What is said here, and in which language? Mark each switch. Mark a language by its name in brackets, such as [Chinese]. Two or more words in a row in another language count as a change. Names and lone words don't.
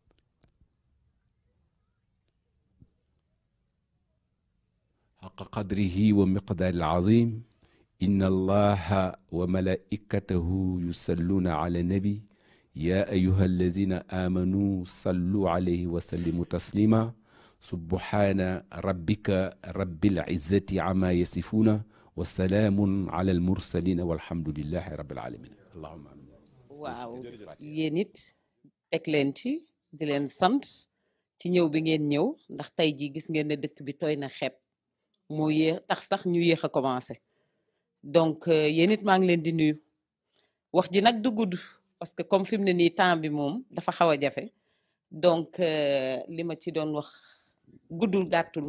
[Arabic] حق قدره ومقدار العظيم إن الله وملائكته يصلون على النبي يا أيها الذين آمنوا صلوا عليه وسلموا تسليما سبحان ربك رب العزة عما يصفون وسلام على المرسلين والحمد لله رب العالمين اللهم آمين. [Wolof] waaw yéen it teg leen ci di leen sant ci ñëw bi ngeen ñëw ndax tey jii gis ngeen ne dëkk bi tooy na xeeb moo yéex tax sax ñu yéex [French] a commencé [Wolof] donc yéen it maa ngi leen di nuyu wax ji nag du gudd [French] parce que comme [Wolof] fi mu ne nii temps bi moom dafa xaw a jafe donc li ma ci doon wax guddul gàttul